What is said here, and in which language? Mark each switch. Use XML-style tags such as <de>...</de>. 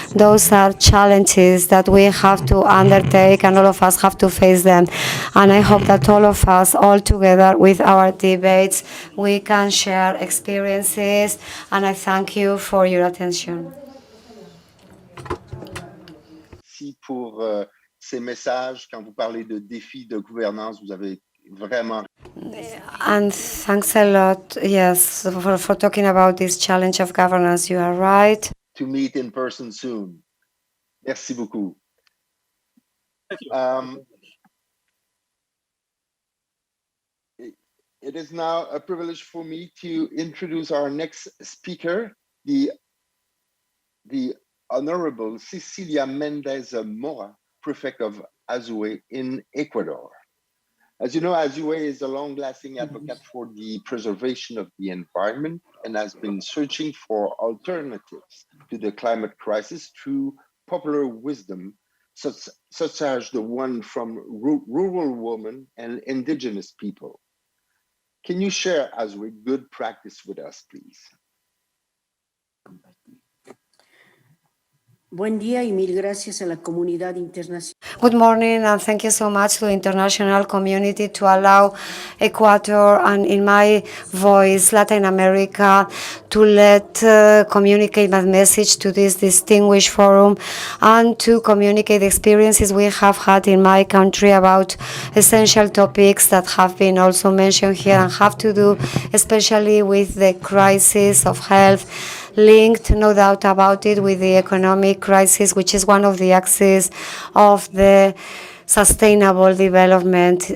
<en>Those are challenges that we have to undertake, and all of us have to face them. And I hope that all of us, all together with our debates, we can share experiences, and I thank you for your attention.</en> <fr>Merci pour ces messages. Quand vous parlez de défis de gouvernance, vous avez vraiment...</fr> <en>And thanks a lot, yes, for talking about this challenge of governance. You are right. To meet in person soon.</en> <fr>Merci beaucoup.</fr> <en>Thank you. It is now a privilege for me to introduce our next speaker, the Honorable Cecilia Mendez Mora, Prefect of Azuay in Ecuador. As you know, Azuay is a long-lasting advocate for the preservation of the environment and has been searching for alternatives to the climate crisis through popular wisdom, such as the one from rural women and indigenous people. Can you share as we good practice with us, please?</en> <es>Buen día y mil gracias a la comunidad internacional.</es> <en>Good morning, and thank you so much to the international community to allow Ecuador and, in my voice, Latin America, to communicate my message to this distinguished forum and to communicate the experiences we have had in my country about essential topics that have been also mentioned here and have to do especially with the crisis of health, linked, no doubt about it, with the economic crisis, which is one of the axes of the sustainable development.</en>